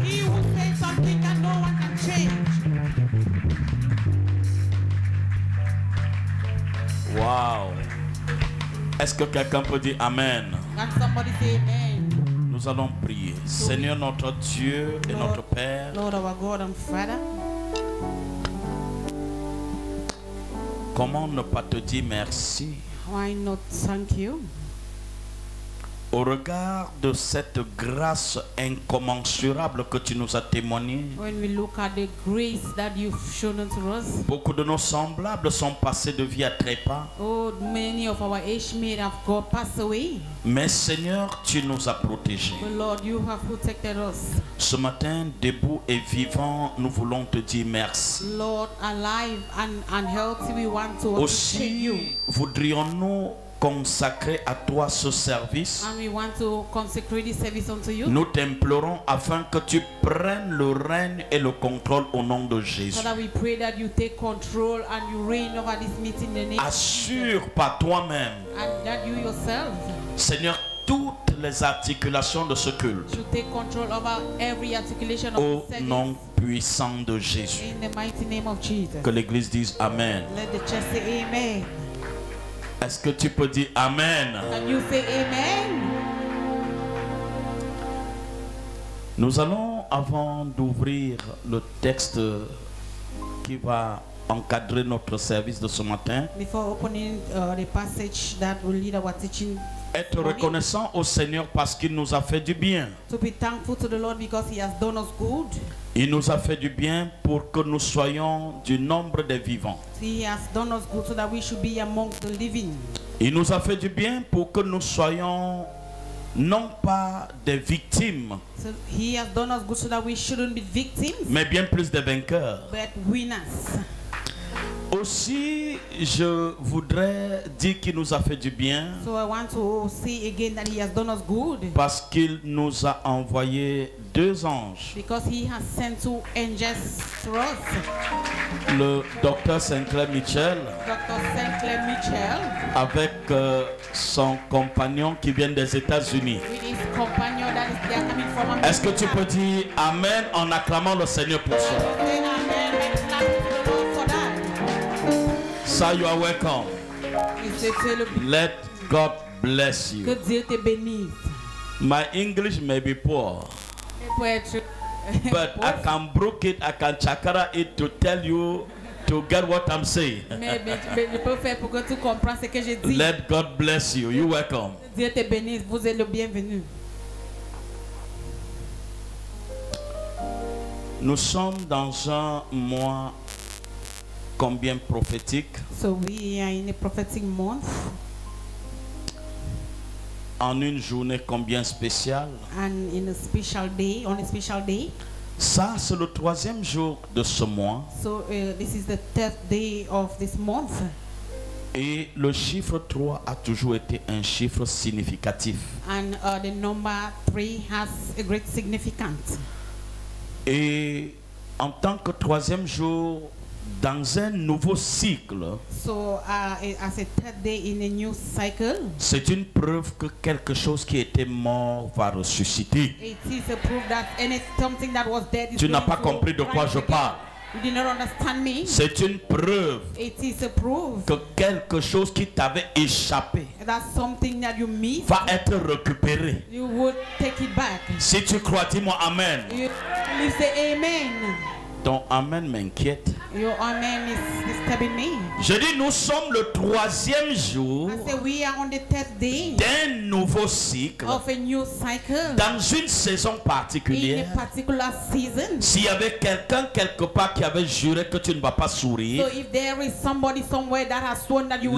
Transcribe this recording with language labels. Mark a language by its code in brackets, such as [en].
[en] He who says something that no one can change. Wow. [fr] Est-ce que quelqu'un peut dire Amen? [en] Can somebody say amen? [fr] Nous allons prier. Seigneur notre Dieu et notre Père, [en] Lord our God and Father, [fr] comment ne pas te dire merci [en] why not thank you? [fr] au regard de cette grâce incommensurable que tu nous as témoignée? [en] When we look at the grace that you've shown unto us, [fr] Beaucoup de nos semblables sont passés de vie à trépas. [en] oh, many of our age mates have God passed away. [fr] Mais Seigneur, tu nous as protégés. [en] But Lord, you have protected us. [fr] Ce matin, debout et vivant, nous voulons te dire merci. [en] Lord, alive and healthy, we want to appreciate you. [fr] Aussi, voudrions-nous consacrer à toi ce service. [en] And we want to consecrate this service unto you. [fr] Nous t'implorons afin que tu prennes le règne et le contrôle au nom de Jésus. [en] So that we pray that you take control and you reign over this meeting in the name of Jesus. [fr] Assure par toi-même, [en] And that you yourself [fr] Seigneur, toutes les articulations de ce culte [en] should take control over every articulation of [fr] au [en] the service. [fr] nom puissant de Jésus. [en] In the mighty name of Jesus. [fr] Que l'Église dise Amen. [en] Let the church say amen. [fr] Est-ce que tu peux dire Amen? [en] Can you say amen? [fr] Nous allons, avant d'ouvrir le texte qui va encadrer notre service de ce matin, [en] Before opening the passage that will lead our teaching, [fr] être reconnaissant au Seigneur parce qu'il nous a fait du bien. [en] to be thankful to the Lord because He has done us good. [fr] Il nous a fait du bien pour que nous soyons du nombre des vivants. [en] He has done us good so that we should be amongst the living. [fr] Il nous a fait du bien pour que nous soyons non pas des victimes, [en] So He has done us good so that we shouldn't be victims, [fr] mais bien plus des vainqueurs. [en] but winners. [fr] Aussi, je voudrais dire qu'il nous a fait du bien [en] So I want to say again that He has done us good [fr] parce qu'il nous a envoyé 2 anges. [en] because He has sent 2 angels to us. [fr] Le docteur Sinclair Mitchell [en] Dr. Sinclair Mitchell [fr] avec son compagnon qui vient des États-Unis. [en] with his companion that is there coming from America. [fr] Est-ce que tu peux dire Amen en acclamant le Seigneur pour ça? [en] Say amen and clap to the Lord for that. Ça, you are welcome. [fr] Il s'est fait le [en] Let God bless [fr] que [en] you. [fr] Dieu te bénisse. [en] My English may be poor, [fr] Et pour être [en] but I can broke it, I can chakra it to tell you to get what I'm saying. [fr] mais je peux faire pour que tu comprennes ce que je dis. [en] Let God bless you. You welcome. [fr] Dieu te bénisse, vous êtes le bienvenu. Nous sommes dans un mois combien prophétique, [en] So we are in a prophetic month [fr] en une journée combien spéciale. [en] and in a special day, on a special day. [fr] Ça, c'est le 3e jour de ce mois. [en] So this is the 3rd day of this month. [fr] Et le chiffre 3 a toujours été un chiffre significatif. [en] And the number 3 has a great significance. [fr] Et en tant que 3e jour, dans un nouveau cycle, [en] So as a 3rd day in a new cycle, [fr] c'est une preuve que quelque chose qui était mort va ressusciter. [en] it is a proof that something that was dead is [fr] Tu n'as [en] going [fr] pas [en] to [fr] compris de quoi [en] rise [fr] je [en] again. [fr] parle. [en] You did not understand me. [fr] C'est une preuve [en] It is a proof [fr] que quelque chose qui t'avait échappé [en] that something that you missed, [fr] va être récupéré. [en] you would take it back. [fr] Si tu crois, dis-moi Amen. [en] You say amen. [fr] Ton Amen m'inquiète. [en] Your amen is disturbing me. [fr] Je dis, nous sommes le 3e jour [en] I say we are on the 3rd day [fr] d'un nouveau cycle, [en] of a new cycle [fr] dans une saison [en] in [fr] particulière. [en] a particular season. [fr] S'il y avait quelqu'un quelque part qui avait juré que tu ne vas pas sourire, [en] So if there is somebody somewhere that has sworn that you will